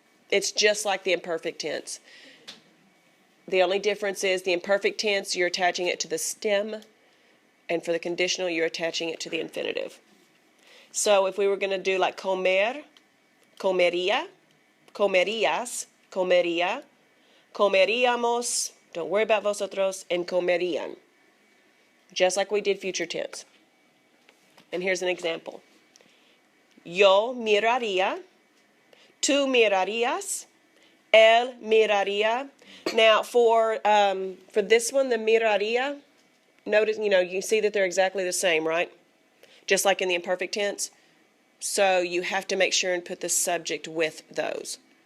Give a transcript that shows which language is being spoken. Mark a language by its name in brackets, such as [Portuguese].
[English] It's just like the imperfect tense. The only difference is the imperfect tense, you're attaching it to the stem, and for the conditional, you're attaching it to the infinitive. So if we were going to do like [Spanish] comer, comería, comerías, comería, comeríamos, [English] don't worry about vosotros, and [Spanish] comerían. [English] Just like we did future tense. And here's an example. [Spanish] Yo miraría, tú mirarías, él miraría. [English] Now for this one, the miraría, notice, you see that they're exactly the same, right? Just like in the imperfect tense. So you have to make sure and put the subject with those.